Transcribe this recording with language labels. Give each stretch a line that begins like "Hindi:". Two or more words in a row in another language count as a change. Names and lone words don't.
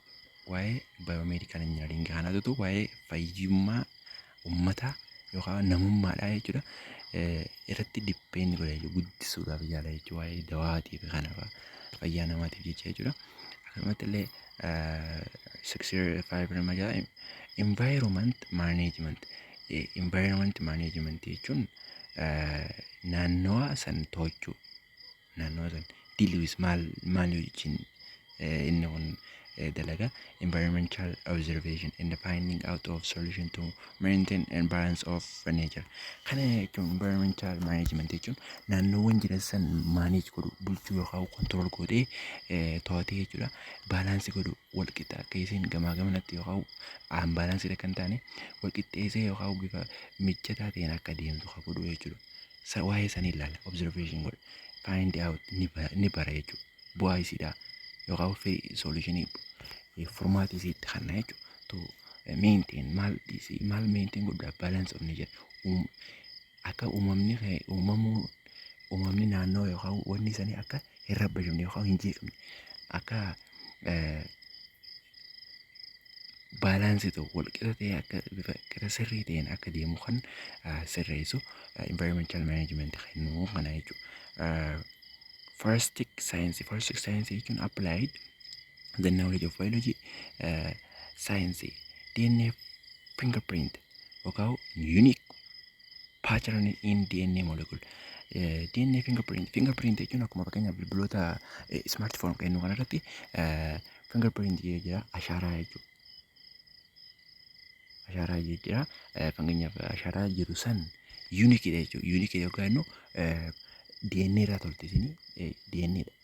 Oromo: Waa'ee
English: biomedical engineering
Oromo: kanatu waa'ee fayyummaa uummataa yookaan namummaadhaa jechuudha. Irratti dippeend godha jechuudha. Guddisuudhaaf yaala jechuudha. Waa'ee dawaatiif kana fayyaa namaatiif jecha jechuudha. Akkasumas illee 65
English: environment management. Environment management
Oromo: jechuun naannoo san to'achuu. Naannoo san
English: deal with
Oromo: maal wajjin inni kun dalaga
English: environmental observation and the finding out of solution to maintain and balance of nature.
Oromo: Kana jechuun
English: environmental management
Oromo: jechuun naannoowwan jiran san manage godhu bulchuu yookaan control godhee to'atee jechuudha. Balance godhu walqixa akka isiin gamaa gamanatti yookaan balance kan taane walqixxeessee yookaan bifa mijataa ta'een akka deemtu kan godhu jechuudha. Waa'ee sanii ilaala observation godhu
English: find out
Oromo: ni bara jechuudha. Bu'aa isiidha yookaan firii solutionii formaat isiitti kanna jechuudha.
English: To maintain maal maintain godhaa balance of nature.
Oromo: Akka uumamni naannoo yookaan wanni sanii akka hin rabbashamne yookaan hin jeeqamne akka balance ta'u walqixa ta'e akka bifa qixa sirrii ta'een akka deemu kan sirreessu
English: environmental management
Oromo: kennuu kana jechuudha.
English: Forensic science jechuun applied the knowledge of biology science DNA fingerprint yookaan unique pattern in DNA molecule. DNA fingerprint
Oromo: jechuun akkuma fakkeenyaaf bilbiloota smartphone kennu kanarratti fingerprint jira ashaaraa jechuudha. Ashaaraa jira fakkeenyaaf ashaaraa jiru san unique jechuudha. Unique yookaan immoo DNA irraa toltesini DNA dha.